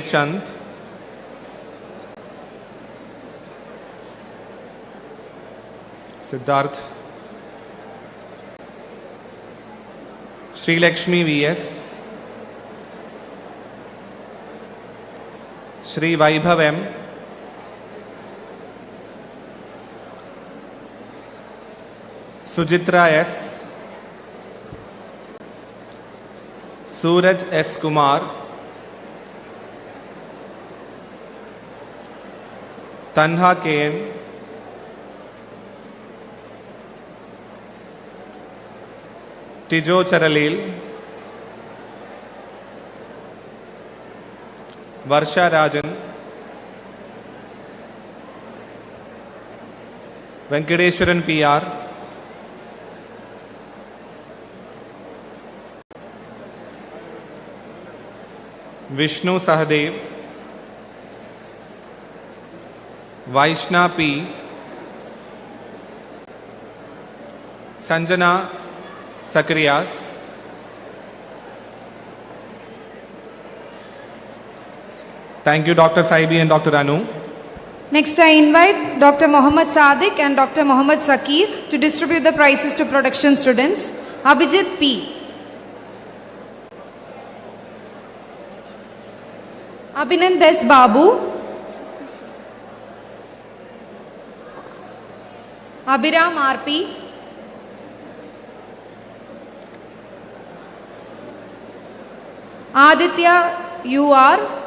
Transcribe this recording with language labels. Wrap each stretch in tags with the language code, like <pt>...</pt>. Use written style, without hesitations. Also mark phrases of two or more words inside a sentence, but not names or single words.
<en>Chand, Siddharth, Sri Lakshmi VS, Sri Vaibhav M, Sujitra S, Suraj S. Kumar, Tanha KM, Tijo Charalil, Varsha Rajan, Venkadeshwaran PR, Vishnu Sahadev, Vaishna P, Sanjana Sakriyas, thank you Dr. Saibi and Dr. Anu. Next, I invite Dr. Mohammad Sadiq and Dr. Mohammad Sakir to distribute the prizes to production students. Abhijit P, Abhinand S. Babu, Abhiram RP, Aditya UR,</en>